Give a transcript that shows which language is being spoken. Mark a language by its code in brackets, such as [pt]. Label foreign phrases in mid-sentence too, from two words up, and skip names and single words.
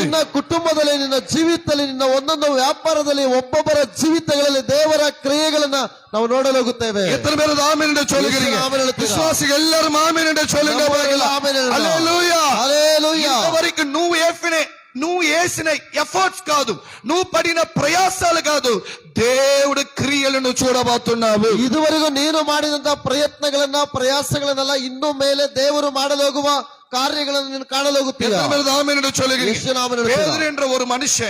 [kn] ನಿನ್ನ ಕುಟುಂಬದಲ್ಲಿ, ನಿನ್ನ ಜೀವಿತದಲ್ಲಿ, ನಿನ್ನ ಒಂದೊಂದು ವ್ಯಾಪಾರದಲ್ಲಿ, ಒಬ್ಬೊಬ್ಬರ ಜೀವಿತಗಳಲ್ಲಿ ದೇವರ ಕ್ರಿಯೆಗಳನ್ನ ನಾವು ನೋಡಲು ಹೋಗುತ್ತೇವೆ. [ta] எத்தனை பேர் ஆமென் என்று சொல்லுகிறீங்க? விசுவாசிகள் எல்லாரும் ஆமென் என்று சொல்லுங்க. [te] హల్లెలూయా, హల్లెలూయా. ఇంతవరకు నువ్వు వేసిన ఎఫర్ట్స్ కాదు, నువ్వు పడిన ప్రయాసాలు కాదు, దేవుడు క్రియలను చూడబోతున్నావు. [kn] ಇದುವರೆಗೂ ನೀನು ಮಾಡಿದಂತ ಪ್ರಯತ್ನಗಳನ್ನ, ಪ್ರಯಾಸಗಳನ್ನೆಲ್ಲ ಇನ್ನು ಮೇಲೆ ದೇವರು ಮಾಡಲು ಹೋಗುವ ಕಾರ್ಯಗಳನ್ನು ನೀನು ಕಾಣಲು ಹೋಗುತ್ತೀಯ. [ta] ஆமென் என்று சொல்லுகிறீங்க. [kn] ಯೇಸುವಿನ ನಾಮದಲ್ಲಿ [ta] பேதுரு என்ற ஒரு மனுஷன்